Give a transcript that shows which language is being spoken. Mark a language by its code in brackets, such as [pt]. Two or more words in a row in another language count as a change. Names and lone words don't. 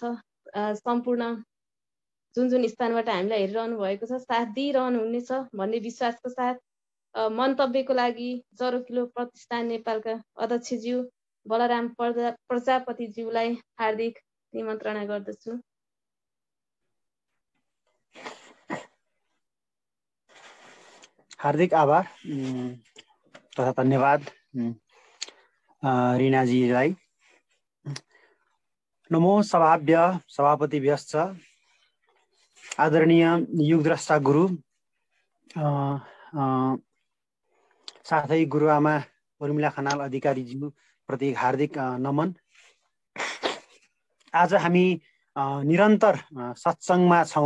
[ne] सम्पूर्ण जुन स्थानबाट हामीलाई हेरिरहनु भएको छ, साथ दिइरहनु हुनेछ भन्ने विश्वासको साथ मन्तव्यको लागि जरोकिलो प्रतिष्ठान नेपालका अध्यक्षज्यू बलराम प्रजापतिज्यूलाई हार्दिक निमन्त्रणा गर्दछु। हार्दिक आभार तथा धन्यवाद रिनाजीलाई। [sa] नमो सभाभ्य सभापतिभ्यश्च [ne] आदरणीय युगद्रष्टा गुरु साथै गुरुआमा उर्मिला खनाल अधिकारीज्यू प्रति हार्दिक नमन। आज हामी निरन्तर सत्सङ्गमा छौँ।